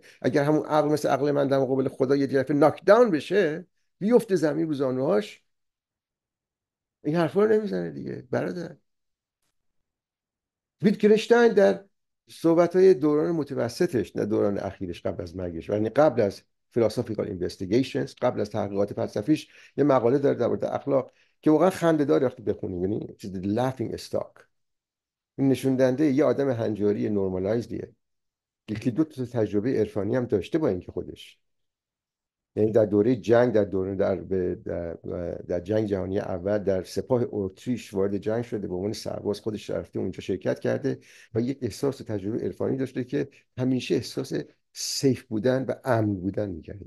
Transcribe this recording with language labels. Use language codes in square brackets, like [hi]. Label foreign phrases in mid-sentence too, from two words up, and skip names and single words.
[fa] اگر همون عقل مثل عقل من در مقابل خدا یه دفعه ناک داون بشه، بیفته زمین رو زانوهاش، این حرفا رو نمیزنه دیگه برادر. ویتگنشتاین در صحبت‌های دوران متوسطش، نه دوران اخیرش قبل از مرگش، یعنی قبل از [en] philosophical investigations، [fa] قبل از تحقیقات فلسفیش، یه مقاله داره در مورد اخلاق که واقعا خنده‌دار وقتی بخونیم، یعنی چیز [en] laughing stock. [fa] این نشون دهنده یه آدم هنجاری نورمالایزدیه. یکی دو تا تجربه عرفانی هم داشته با اینکه خودش، یعنی در دوره جنگ، در دوره در جنگ جهانی اول در سپاه اتریش وارد جنگ شده، به عنوان سرباز خودش رفته اونجا شرکت کرده و یک احساس تجربه عرفانی داشته که همیشه احساس سیف بودن و امن بودن میکرده.